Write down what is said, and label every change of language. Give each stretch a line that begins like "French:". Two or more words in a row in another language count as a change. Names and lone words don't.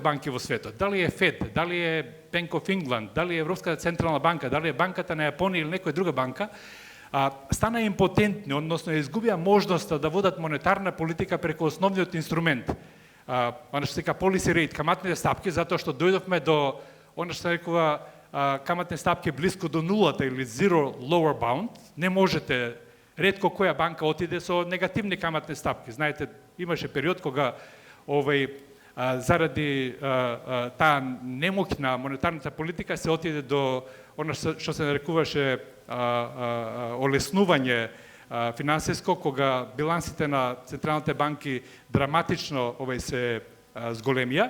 Macedonian: банки во светот, дали е ФЕД, дали е Bank of England, дали е Европската централна банка, дали е банката на Јапонија или некоја друга банка, стана импотентни, односно изгубија можноста да водат монетарна политика преку основниот инструмент, она што се ка
English: policy rate,
Macedonian: каматните стапки, затоа што дојдовме до она што се рекува каматни стапки блиску до нулата или
English: zero lower bound.
Macedonian: Не можете, ретко која банка отиде со негативни каматни стапки. Знаете, имаше период кога заради таа немоќ на монетарната политика се отиде до она што се нарекуваше олеснување финансиско, кога билансите на централните банки драматично се зголемија.